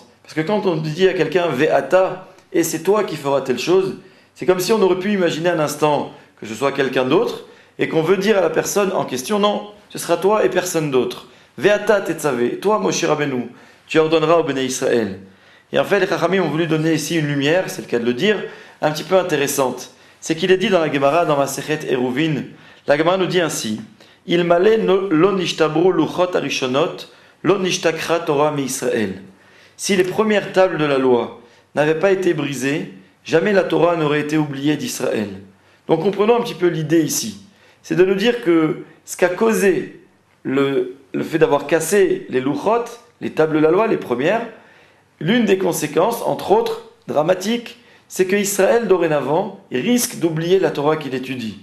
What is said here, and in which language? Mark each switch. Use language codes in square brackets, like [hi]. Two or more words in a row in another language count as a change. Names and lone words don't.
[fr] Parce que quand on dit à quelqu'un Ve'ata, et c'est toi qui feras telle chose, c'est comme si on aurait pu imaginer un instant que ce soit quelqu'un d'autre, et qu'on veut dire à la personne en question, non, ce sera toi et personne d'autre. [he] ואתה תצוה, [fr] toi Moshe Rabbeinu, tu ordonneras au Bnei Israël. Et en fait, les Chachamim ont voulu donner ici une lumière, c'est le cas de le dire, un petit peu intéressante. C'est qu'il est dit dans la Gemara, dans Masechet Eruvin, la Gemara nous dit ainsi, [he] אלמלא לא נשתברו לוחות הראשונות לא נשתכחה תורה מישראל. [fr] Si les premières tables de la loi n'avaient pas été brisées, jamais la Torah n'aurait été oubliée d'Israël. Donc comprenons un petit peu l'idée ici. C'est de nous dire que ce qu'a causé le fait d'avoir cassé les luchot, les tables de la loi, les premières, l'une des conséquences, entre autres, dramatiques, c'est qu'Israël, dorénavant, risque d'oublier la Torah qu'il étudie.